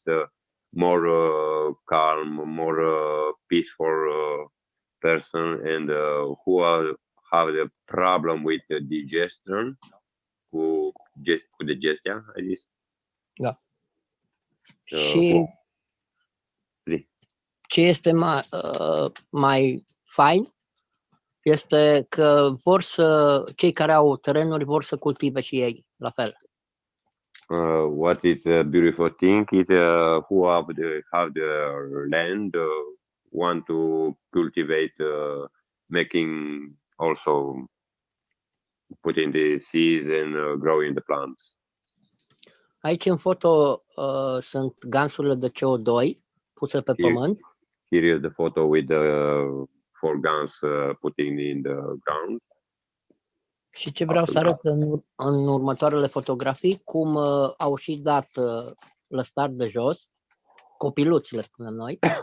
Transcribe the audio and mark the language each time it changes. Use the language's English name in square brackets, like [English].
[English] It's more calm, more peaceful person, and who have the problem with the digestion, [Romanian] cu digestia, [English] I guess. [Romanian] Da. Și ce este mai fain este că cei care au terenuri vor să cultive și ei la fel. [English] What is a beautiful thing is who have the land want to cultivate, making also putting the seeds and growing the plants. [Romanian] Aici în foto sunt gansurile de CO2 puse pe pământ. [English] Here is the photo with the 4 guns putting in the ground. [Romanian] Și ce vreau să arăt în următoarele fotografii, cum au și dat lăstar de jos, copiluți le spunem noi.